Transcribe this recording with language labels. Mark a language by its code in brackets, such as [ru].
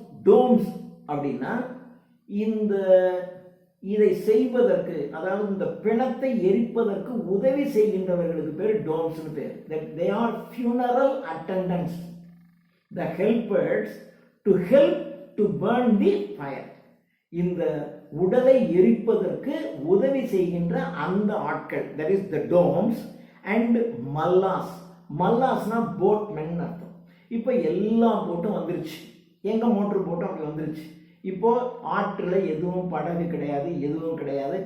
[ta] domes அப்படின்னா இந்த இதை செய்வதற்கு, அதாவது இந்த பிணத்தை எரிப்பதற்கு உதவி செய்கின்றவர்களுக்கு பேர் டோம்ஸ்னு பேர். [en] they are funeral attendants, the helpers to help to burn the fire. [ta] இந்த உடலை எரிப்பதற்கு உதவி செய்கின்ற அந்த ஆட்கள், [en] that is the domes. [ta] and மல்லாஸ்னா போட்மென் அர்த்தம். இப்போ எல்லா போட்டும் வந்துருச்சு, எங்க மோட்டர் போட்டும் அப்படி வந்துருச்சு. இப்போ ஆற்றுல எதுவும் படகு கிடையாது, எதுவும் கிடையாது.